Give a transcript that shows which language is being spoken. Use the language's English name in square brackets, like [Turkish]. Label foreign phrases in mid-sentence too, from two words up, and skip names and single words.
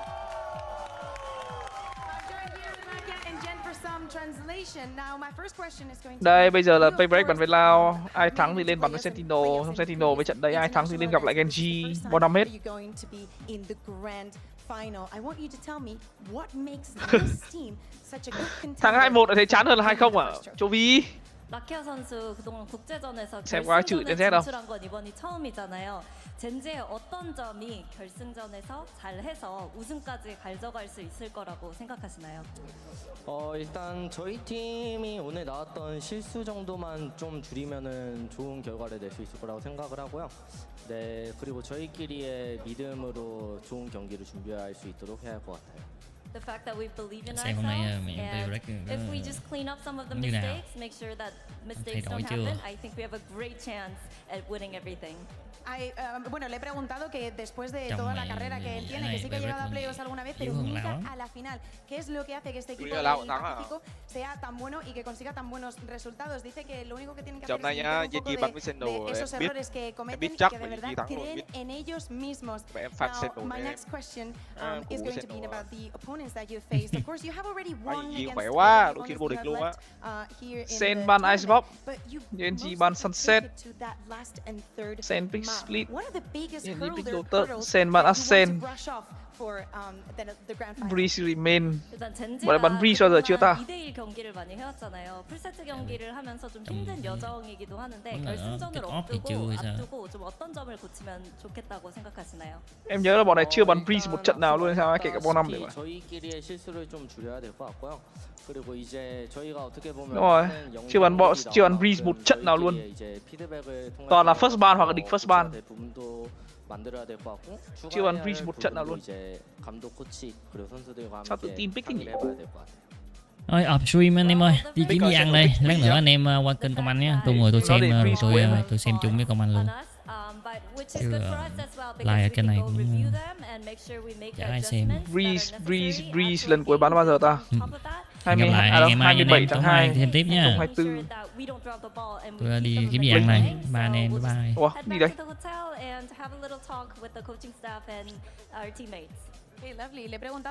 [Vietnamese] Đây bây giờ là PRX bắn với Lao, ai thắng thì lên bắn với Sentinel, xong Sentinel với trận đấy ai thắng thì lên gặp lại Genji, bo năm hết. Thắng 2-1 đã thấy chán hơn là 2-0 à? Châu Vi. [Korean] 라키아 선수 그동안 국제전에서 [Vietnamese] xem qua chữ [Korean] 결승전에 [Vietnamese] đâu. [Korean] 진출한 건 이번이 처음이잖아요. 젠지의 어떤 점이 결승전에서 잘해서 우승까지 가져갈 수 있을 거라고 생각하시나요? 일단 저희 팀이 오늘 나왔던 실수 정도만 좀 줄이면은 좋은 결과를 낼 수 있을 거라고 생각을 하고요. 네, 그리고 저희끼리의 믿음으로 좋은 경기를 준비할 수 있도록 해야 할 것 같아요. [English] The fact that we believe in [Vietnamese] Xem hôm nay [English] ourselves [Vietnamese] mẹ [English] and PRX if we just clean up some of the [Vietnamese] như nào? [English] mistakes, make sure that mistakes don't happen, I think we have a great chance at winning everything. [Spanish] Bueno, le he preguntado que después de toda la carrera que él tiene, que sí que ha llegado a playoffs alguna vez, pero nunca a la final. ¿Qué es lo que hace que este equipo del Pacífico sea tan bueno y que consiga tan buenos resultados? Dice que lo único que tienen que hacer es quitar un poco de esos errores que cometen y que de verdad creen en ellos mismos. [English] Now, my next question is going to be about the opponents that you faced. Of course, you have already won against the opponents you have left here in [Vietnamese] Sen ban Icebox, [English] but you [Vietnamese] Genji ban Sunset, [English] to that last and third [Vietnamese] Sen Big Split, [English] What are the biggest [Vietnamese] Genji Big [English] hurdles [Vietnamese] Doctor, Sen ban Ascent. for the grand final. [English] Breeze remain. [Korean] 일단 [Vietnamese] 뭐야, 반 Breeze bao giờ chưa ta? [Korean] 2대1 경기를 많이 해왔잖아요. 풀세트 경기를 하면서 좀 힘든 여정이기도 하는데 결승전을 앞두고 좀 어떤 점을 고치면 좋겠다고 생각하시나요? [Vietnamese] Em nhớ là bọn này chưa bắn Breeze một trận nào luôn hay sao, kể cả bọn năm đấy. [Korean] 저희끼리의 실수를 좀 줄여야 될 것 같고요. 그리고 이제 저희가 어떻게 보면 [Vietnamese] Đúng rồi, chưa bắn Breeze một trận nào luôn. Toàn là [English] first ban [Vietnamese] hoặc là địch [English] first ban. [Korean] 만들어야 될 것 같고 [Vietnamese] chưa bắn Breeze một trận nào luôn. [Korean] 이제 감독 코치 그리고 선수들과 [Vietnamese] Sao tự tin pick cái nhỉ? [Korean] 해봐야 될 것 같아요. [Vietnamese] Thôi off stream anh em ơi, đi kiếm gì ăn đây. Lát nữa anh em qua kênh Công Anh nhé. Tôi ngồi tôi xem tôi xem chung với Công Anh luôn. Chứ like ở kênh này cũng chả ai xem. Breeze lần cuối bắn bao giờ ta? Hẹn gặp lại ngày mai anh em tối mai thêm tiếp nha. 2024. Tôi đi kiếm gì ăn này. Ba anh em, [English] bye bye. [Vietnamese] Ủa, đi đây. [English] Okay, lovely. [Spanish] Le he preguntado